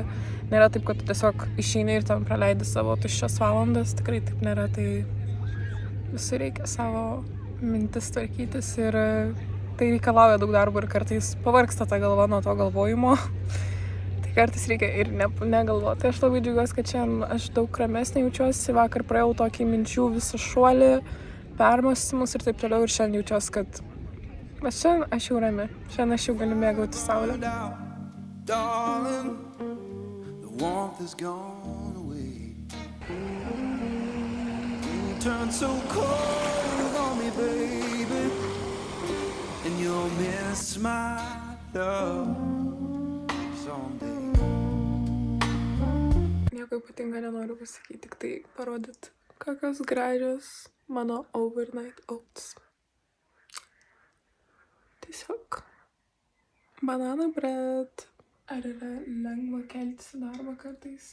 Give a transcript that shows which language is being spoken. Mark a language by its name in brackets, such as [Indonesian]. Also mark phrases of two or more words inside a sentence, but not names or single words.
[Lithuanian] Nėra taip, kad tu tiesiog išeini ir tam praleidi savo tuščias valandas, tikrai taip nėra, tai visur reikia savo mintis tvarkytis ir tai reikalauja daug darbo ir kartais pavargsta ta galva nuo to galvojimo. Tai kartais reikia ir negalvoti. Tai aš labai džiaugiuosi, kad šiandien aš daug ramesnė jaučiuosi. Vakar praėjau tokį minčių visą šuolį, permąstymus ir taip toliau ir šiandien jaučiuosi, kad šiandien aš jau rami. Šiandien aš jau galiu mėgauti saulę. [English] Darling, the warmth has gone away. You turn so cold on me, baby, and you'll miss my love someday. [Lithuanian] Nieko ypatinga nenoriu pasakyti, tik tai parodyti, kokios gražios mano [English] overnight oats. [Lithuanian] Tiesiog [English] banana bread. [Lithuanian] Ar yra lengva keltis į darbą kartais?